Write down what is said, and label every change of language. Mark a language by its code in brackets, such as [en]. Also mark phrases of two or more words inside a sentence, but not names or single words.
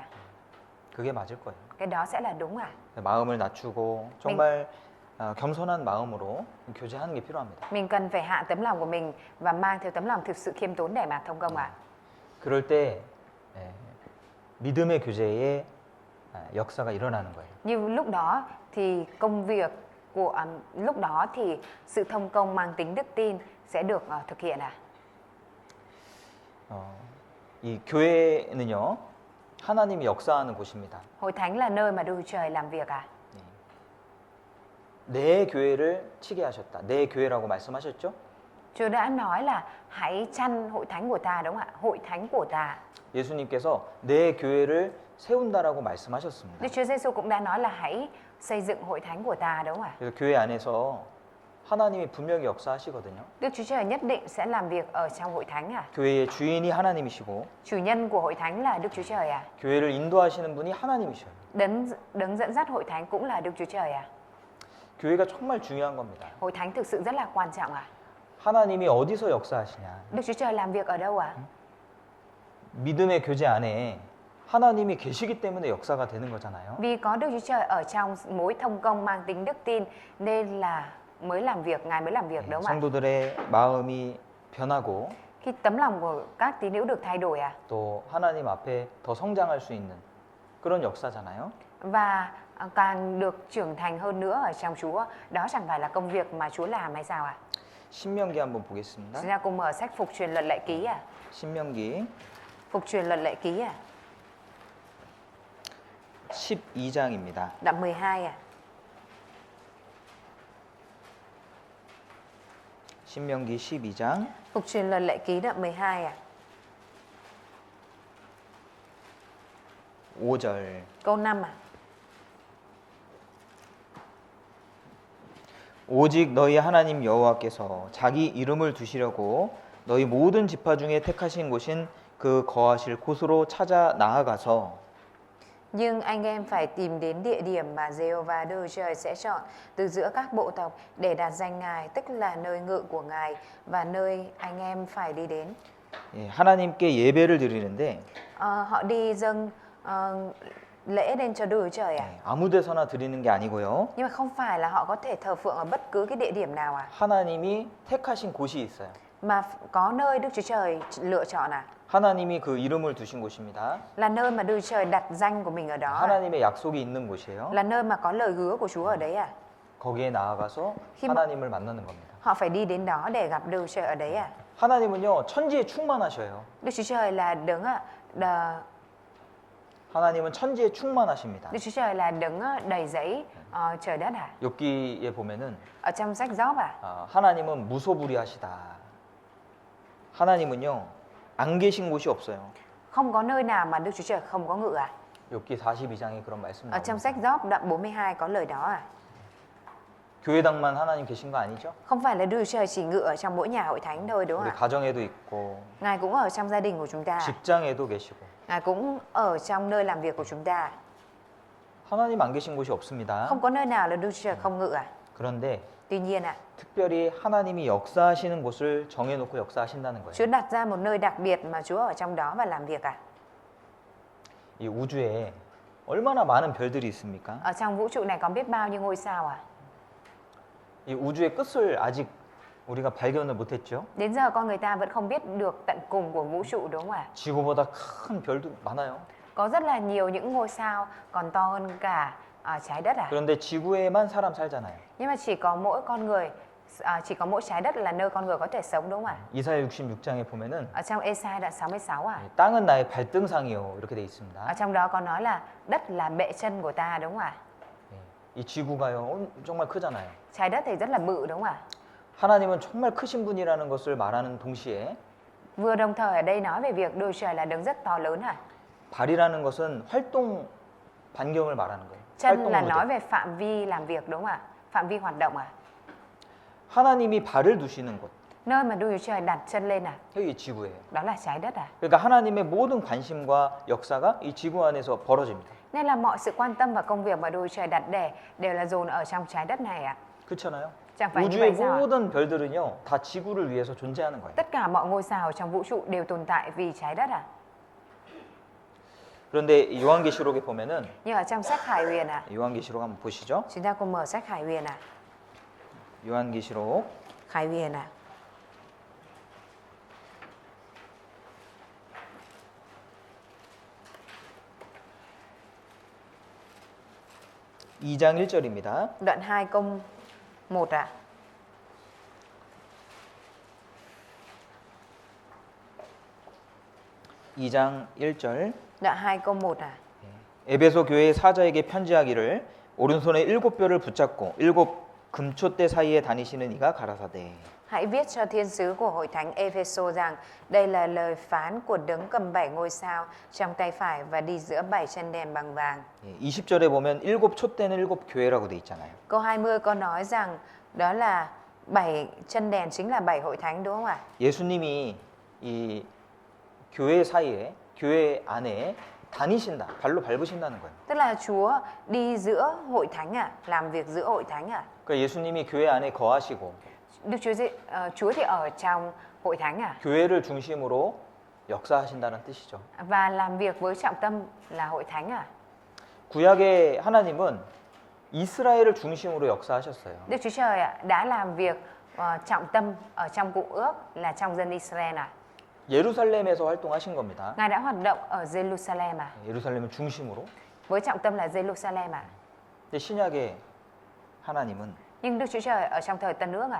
[ko] 그게 맞을 거예요. [vi] Cái đó sẽ là đúng ạ. [ko] 마음을 낮추고 정말 겸손한 마음으로 교제하는 게 필요합니다. [vi] Mình cần phải hạ tấm lòng của mình và mang theo tấm lòng thực sự khiêm tốn để mà thông công ạ. [ko] 그럴 때 믿음의 교제에 역사가 일어나는 거예요. [vi] Nhưng lúc đó thì công việc của lúc đó thì sự thông công mang tính đức tin sẽ được thực hiện ạ. [ko] 이 교회는요, 하나님이 역사하는 곳입니다. [vi] Hội thánh là nơi mà Đức Chúa Trời làm việc ạ. [ko] 내 교회를 치게 하셨다. 내 교회라고 말씀하셨죠? [vi] Chúa đã nói là hãy chăn hội thánh của ta đúng không ạ? Hội thánh của ta. [ko] 예수님께서 내 교회를 세운다라고 말씀하셨습니다. [vi] Đức Chúa Giêsu cũng đã nói là hãy xây dựng hội thánh của ta đúng không ạ? [ko] 그래서 교회 안에서 하나님이 분명히 역사하시거든요. [vi] Đức Chúa Trời nhất định sẽ làm việc ở trong hội thánh ạ. [ko] 교회의 주인이 하나님이시고 [vi] Chủ nhân của hội thánh là Đức Chúa Trời ạ. [ko] 교회를 인도하시는 분이 하나님이셔요. [vi] Đấng dẫn dắt hội thánh cũng là Đức Chúa Trời ạ. [ko] 교회가 정말 중요한 겁니다. [vi] Hội thánh thực sự rất là quan trọng ạ. [ko] 하나님이 어디서 역사하시냐? [vi] Đức Chúa Trời làm việc ở đâu ạ? [ko] 믿음의 교제 안에 하나님이 계시기 때문에 역사가 되는 거잖아요. [vi] Vì có Đức Chúa Trời ở trong mối thông công mang tính đức tin nên là mới làm việc, Ngài mới làm việc [ko] 예, [vi] đúng không ạ? [ko] 성도들의 마음이 변하고 [vi] Khi tấm lòng của các tín hữu được thay đổi [ko] 또 하나님 앞에 더 성장할 수 있는 그런 역사잖아요. [vi] và càng được trưởng thành hơn nữa ở trong Chúa, đó chẳng phải là công việc mà Chúa làm hay sao ạ? [ko] 신명기 한번 보겠습니다. [vi] Chúng ta cùng mở sách Phục truyền luật lệ ký [ko] 신명기 [vi] Phục truyền luật lệ ký [ko] 12장입니다. [vi] đoạn 12 [ko] 신명기 12장 [vi] Phục truyền luật lệ ký đoạn 12 [ko] 5절 [vi] câu 5 [ko] 오직 너희 하나님 여호와께서 자기 이름을 두시려고 너희 모든 지파 중에 택하신 곳인 그 거하실 곳으로 찾아 나아가서 [vi] Nhưng anh em phải tìm đến địa điểm mà Giê-hô-va Đức Chúa Trời sẽ chọn từ giữa các bộ tộc để đặt danh Ngài, tức là nơi ngự của Ngài và nơi anh em phải đi đến. [ko] 예, 하나님께 예배를 드리는데 [vi] Họ đi dâng lễ lên cho Đức Chúa Trời [ko] 예, 아무 데서나 드리는 게 아니고요. [vi] Nhưng mà không phải là họ có thể thờ phượng ở bất cứ cái địa điểm nào [ko] 하나님이 택하신 곳이 있어요. [vi] mà có nơi Đức Chúa Trời lựa chọn [ko] 하나님이 그 이름을 두신 곳입니다. [vi] là nơi mà Đức Chúa Trời đặt danh của mình ở đó [ko] 하나님의 약속이 있는 곳이에요. [vi] là nơi mà có lời hứa của Chúa ở đấy [ko] 거기에 나아가서 힘- 하나님을 만나는 겁니다. [vi] Họ phải đi đến đó để gặp Đức Chúa Trời ở đấy [ko] 하나님은요 천지에 충만하셔요. [vi] Đức Chúa Trời là đấng [ko] 하나님은 천지에 충만하십니다. [vi] Đức Chúa Trời là đấng đầy dẫy trời đất [ko] 욥기에 보면은 [vi] Ở trong sách Gióp [ko] 하나님은 무소불위하시다. 하나님은요 안 계신 곳이 없어요. [vi] không có nơi nào mà Đức Chúa Trời không có ngự [ko] 욥기 42장에 그런 말씀 [vi] Ở trong [ko] 나옵니다. [vi] sách Gióp đoạn 42 có lời đó [ko] 교회당만 하나님 계신 거 아니죠? [vi] Không phải là Đức Chúa Trời chỉ ngự ở trong mỗi nhà hội thánh thôi đúng [ko] 우리 [vi] không ạ? [ko] 가정에도 있고 [vi] Ngài cũng ở trong gia đình của chúng ta. [ko] 직장에도 계시고 [vi] Ngài cũng ở trong nơi làm việc của chúng ta. [ko] 하나님 안 계신 곳이 없습니다. [vi] Không có nơi nào là Đức Chúa Trời không ngự [ko] 그런데 [vi] Tuy nhiên [ko] 특별히 하나님이 역사하시는 곳을 정해놓고 역사하신다는 거예요. [vi] Chúa đặt ra một nơi đặc biệt mà Chúa ở trong đó và làm việc [ko] 이 우주에 얼마나 많은 별들이 있습니까? [vi] Ở trong vũ trụ này có biết bao nhiêu ngôi sao [ko] 이 우주의 끝을 아직 우리가 발견을 못했죠. [vi] Đến giờ con người ta vẫn không biết được tận cùng của vũ trụ đúng không ạ? [ko] 지구보다 큰 별도 많아요. [vi] Có rất là nhiều những ngôi sao còn to hơn cả trái đất [ko] 그런데 지구에만 사람 살잖아요. [vi] Nhưng mà chỉ có mỗi con người, chỉ có mỗi trái đất là nơi con người có thể sống đúng không ạ? [ko] 이사야 66장에 보면은 [vi] Ở trong Ê-sai đoạn 66 [ko] 땅은 나의 발등상이요 이렇게 돼 있습니다. [vi] Ở trong đó có nói là đất là bệ chân của ta đúng không ạ? [ko] 이 지구가요 정말 크잖아요. [vi] Trái đất thì rất là bự đúng không ạ? [ko] 하나님은 정말 크신 분이라는 것을 말하는 동시에 [vi] Vừa đồng thời ở đây nói về việc Đức Chúa Trời là đấng rất to lớn [ko] 발이라는 것은 활동 반경을 말하는 거예요. [vi] Chân là [ko] 활동 [vi] nói [ko] 무대. [vi] về phạm vi làm việc đúng không ạ? Phạm vi hoạt động [ko] 하나님이 발을 두시는 곳 [vi] Nơi mà Đức Chúa Trời đặt chân lên [ko] 여기 지구예요. [vi] đó là trái đất [ko] 그러니까 하나님의 모든 관심과 역사가 이 지구 안에서 벌어집니다. [vi] Nên là mọi sự quan tâm và công việc mà Đức Chúa Trời đặt để đều là dồn ở trong trái đất này [ko] 그렇잖아요. [vi] Chẳng phải như [ko] 우주의 [vi] vậy sao ạ? [ko] 모든 별들은요 다 지구를 위해서 존재하는 거예요. [vi] Tất cả mọi ngôi sao trong vũ trụ đều tồn tại vì trái đất [ko] 그런데 이 요한계시록에 보면은 [vi] Nhưng ở trong sách Hải Huyền [ko] 요한계시록 한번 보시죠. [vi] Chúng ta cùng mở sách Hải Huyền [ko] 요한계시록 [vi] Hải Huyền [ko] 2장 1절입니다. [vi] Đoạn 2 câu 1 [ko] 2장 1절 [vi] Đoạn 2 câu 1 [ko] 에베소 교회의 사자에게 편지하기를 오른손에 7뼈를 붙잡고 7 금초대 사이에 다니시는 이가 가라사대. [vi] Hãy viết cho thiên sứ của hội thánh Epheso rằng đây là lời phán của đấng cầm 7 ngôi sao trong tay phải và đi giữa 7 chân đèn bằng vàng. [ko] 20절에 보면 7 촛대는 7 교회라고 돼 있잖아요. [vi] Câu 20 có nói rằng đó là 7 chân đèn chính là 7 hội thánh đúng không ạ? [ko] 예수님이 이 교회 사이에 교회 안에 다니신다. 발로 밟으신다는 거예요. [vi] Tức là Chúa đi giữa hội thánh làm việc giữa hội thánh [ko] 그러니까 예수님이 교회 안에 거하시고 [vi] Đức Chúa thì ở trong hội thánh [ko] 교회를 중심으로 역사하신다는 뜻이죠. [vi] Và làm việc với trọng tâm là hội thánh à? [ko] 구약의 하나님은 이스라엘을 중심으로 역사하셨어요. [vi] Đức Chúa Trời đã làm việc trọng tâm ở trong Cựu Ước là trong dân Israel à? [ko] 예루살렘에서 활동하신 겁니다. [vi] Ngài đã hoạt động ở Jerusalem à? [ko] 예루살렘을 중심으로. [vi] Với trọng tâm là Jerusalem à? [ko] 근데 신약의 하나님은 [vi] Nhưng Đức Chúa Trời ở trong thời Tân Ước à?